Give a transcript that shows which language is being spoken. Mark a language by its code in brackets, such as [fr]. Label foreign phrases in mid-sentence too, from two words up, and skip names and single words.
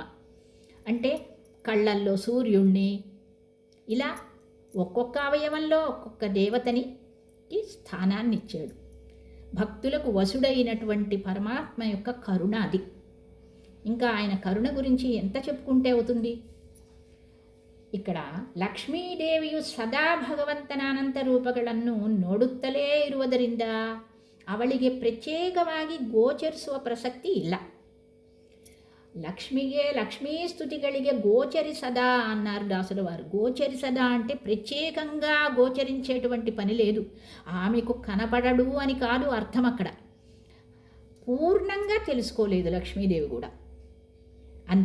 [te] అంటే కళ్ళల్లో సూర్యుణ్ణి, ఇలా ఒక్కొక్క అవయవంలో ఒక్కొక్క దేవతని స్థానాన్ని ఇచ్చాడు. భక్తులకు వసుడైనటువంటి పరమాత్మ యొక్క కరుణ అది. ఇంకా ఆయన కరుణ గురించి ఎంత చెప్పుకుంటే అవుతుంది. [kn] ఇక్కడ ಲಕ್ಷ್ಮೀದೇವಿಯು ಸದಾ ಭಗವಂತನ ಅನಂತ ರೂಪಗಳನ್ನು ನೋಡುತ್ತಲೇ ಇರುವುದರಿಂದ ಅವಳಿಗೆ ಪ್ರತ್ಯೇಕವಾಗಿ ಗೋಚರಿಸುವ ಪ್ರಸಕ್ತಿ ಇಲ್ಲ. [te] లక్ష్మీ [kn] ಸ್ತುತಿಗಳಿಗೆ ಗೋಚರಿಸದಾ [te] అన్నారు దాసుల వారు. గోచరిసదా అంటే ప్రత్యేకంగా గోచరించేటువంటి పని లేదు, ఆమెకు కనపడడు అని కాదు అర్థం. అక్కడ పూర్ణంగా తెలుసుకోలేదు లక్ష్మీదేవి కూడా, అంతే.